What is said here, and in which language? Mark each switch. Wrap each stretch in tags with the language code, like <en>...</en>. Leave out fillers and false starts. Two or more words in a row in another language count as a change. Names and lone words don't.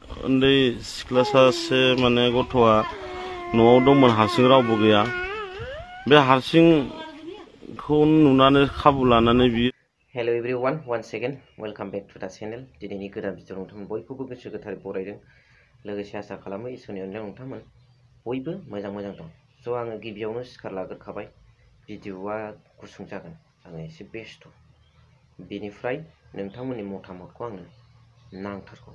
<brx>उन्दै सिख्ला सासे माने गथ'आ न'आव दंमोन, हारसिं रावबो गैया। बे हारसिंखौ नुनानै खाबु लानानै बियो</brx> <en>Hello everyone, once again welcome back to the channel.</en> <brx>दिनैनि गोदान भिडिअ नोंथांमोन बयखौबो गोसो गोथारै बरायदों। लोगोसे आसा खालामो इसोरनि अननायाव नोंथांमोन बयबो मोजां दं। स' आङो गिबियावनो सिखार लाग्रोखाबाय। भिडिअआ गुसुं जागोन, आङो एसे बेस्थ'। बेनिफ्राय नोंथांमोननि मतामतखौ आंनो नांथारगौ।</brx>